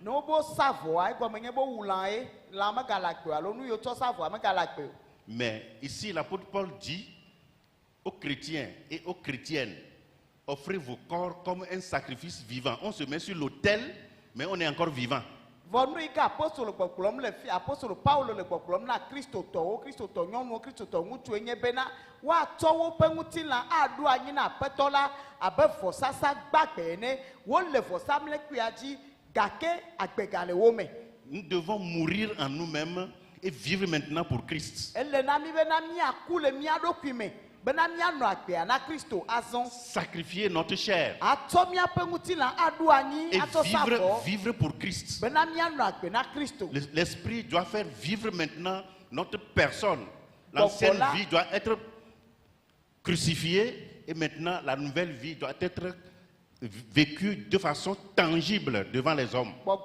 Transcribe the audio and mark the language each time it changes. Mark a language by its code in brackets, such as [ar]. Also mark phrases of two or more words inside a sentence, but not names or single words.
[fr] Mais ici, l'apôtre Paul dit aux chrétiens et aux chrétiennes, offrez vos corps comme un sacrifice vivant. On se met sur l'autel, mais on est encore vivant. [ee] Apostole Paulo le poklom na Kristo to nyɔnu Kristo to ŋutsu enye bena woatsɔ woƒe ŋutilã aɖo anyi na Aƒetɔ la abe vɔsasa gbagbe ene wole vɔsamlekpuia dzi gake agbega le wo me. [fr] Nous devons mourir en nous-mêmes et vivre maintenant pour Christ. [ee] Ele na mi bena miaku le mia ɖokui me. [fr] Sacrifier notre chair et vivre pour Christ. L'esprit doit faire vivre maintenant notre personne. L'ancienne vie doit être crucifiée et maintenant la nouvelle vie doit être vécue de façon tangible devant les hommes.